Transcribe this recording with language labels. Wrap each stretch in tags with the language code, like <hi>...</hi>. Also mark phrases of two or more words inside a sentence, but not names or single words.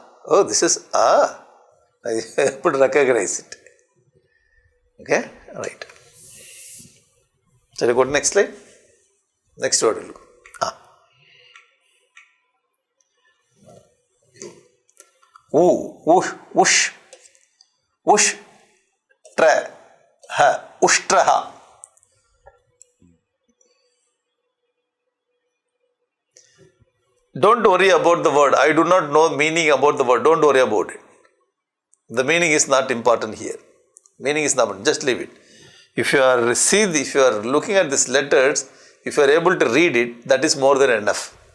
<en>Oh, this is A. I have to recognize it. Okay? Right. Shall I go to next slide? Next word will go. Ush, ush, tra, ha, ushtraha. Don't worry about the word. I do not know meaning about the word. Don't worry about it. The meaning is not important here. Meaning is not important. Just leave it. If you are looking at these letters, if you are able to read it, that is more than enough.</en>